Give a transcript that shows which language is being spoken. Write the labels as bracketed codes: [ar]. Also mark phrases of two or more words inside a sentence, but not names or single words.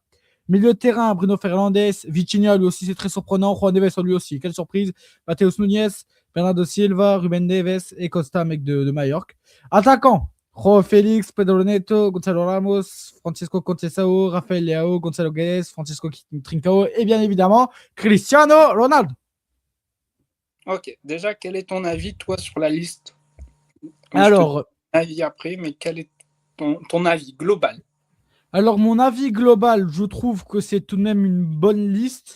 [fr] Milieu de terrain, Bruno Fernandes, Vitinha, lui aussi, c'est très surprenant. Juan Neves, lui aussi, quelle surprise. Mateus Nunes, Bernardo Silva, Ruben Neves et Costa, mec de Majorque. Attaquant, Joao Félix, Pedro Neto, Gonçalo Ramos, Francisco Conceição, Rafael Leao, Gonçalo Guedes, Francisco Trincao et bien évidemment, Cristiano Ronaldo. Ok, déjà, quel est ton avis, toi, sur la liste? Alors, avis après, mais quel est ton avis global? Alors, mon avis global, je trouve que c'est tout de même une bonne liste.